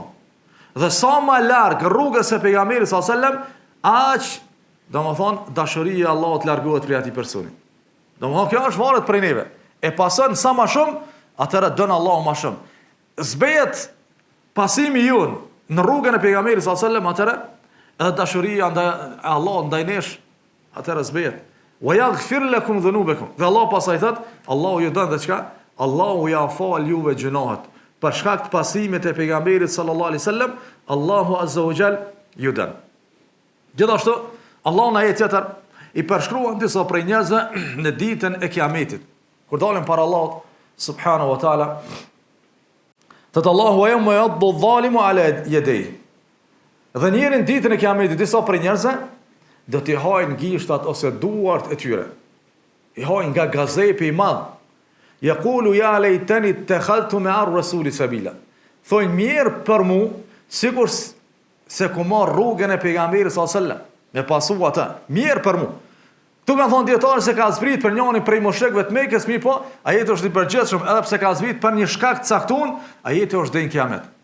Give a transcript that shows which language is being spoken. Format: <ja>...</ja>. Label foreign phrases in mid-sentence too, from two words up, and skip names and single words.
<sq>Dhe sa më larg rrugës së pejgamberit</sq> <ar>صلى الله عليه وسلم,</ar> <sq>aq domethënë dashuria e Allahut largohet prej atij personi. Domethënë kjo është varet prej neve. E pason sa më shumë, atëherë dën Allahu më shumë. Zbehet pasimi jon në rrugën e pejgamberit</sq> <ar>صلى الله عليه وسلم,</ar> <sq>atëherë edhe dashuria ndaj Allahut ndaj nesh, atëherë zbehet.</sq> <ar>ويغفر لكم ذنوبكم.</ar> <sq>Dhe Allah pasaj thot, Allahu ju dën dhe çka? Allahu ja fal juve gjunahet. Për shkak të pasimit të pejgamberit</sq> <ar>صلى الله عليه وسلم,</ar> <sq>Allahu</sq> <ar>عز وجل</ar> <sq>ju dën. Gjithashtu Allahu në ajet tjetër i përshkruan disa prej njerëzve në ditën e Kiametit. Kur dalin para Allahut</sq> <ar>سبحانه وتعالى,</ar> <sq>thot Allahu</sq> <ar>يوم يعض الظالم على يديه.</ar> <sq>Dhe njërin ditën e Kiametit disa prej njerëzve do t'i hajnë gishtat ose duart e tyre. I hajnë nga gazepi i madh.</sq> <ar>يقول يا ليتني اتخذت مع الرسول سبيلا.</ar> <sq>Thojnë mirë për mu, sikur se ku marr rrugën e pejgamberit</sq> <ar>صلى الله عليه وسلم.</ar> <sq>Me pasu ata, mirë për mu. Tu kanë thonë dietarë se ka zbrit për njërin prej moshekëve të Mekës, mirë po, ajeti është i përgjithshëm, edhe pse ka zbrit për një shkak të caktuar, ajeti është deri në Kiamet.</sq>